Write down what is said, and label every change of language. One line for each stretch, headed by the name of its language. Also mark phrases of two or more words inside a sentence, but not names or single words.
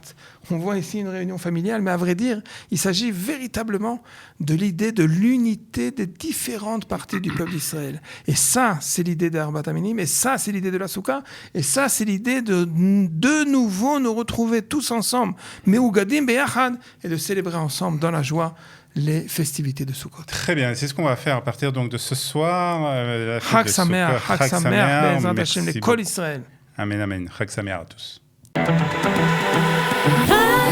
French: On voit ici une réunion familiale, mais à vrai dire, il s'agit véritablement de l'idée de l'unité des différentes parties du peuple d'Israël. Et ça, c'est l'idée d'
Hebrew: ארבעת המינים,
French: et ça, c'est l'idée de la Souka, et ça, c'est l'idée de nouveau nous retrouver tous ensemble,
Hebrew: מאוגדים ביחד,
French: et de célébrer ensemble dans la joie les festivités de Sukkot. Très bien, c'est ce qu'on va faire à partir donc de ce soir.
Hebrew: חג שמח, חג שמח, בעזרת השם, les כל ישראל.
French: Amen, amen.
Hebrew: חג שמח
French: à tous.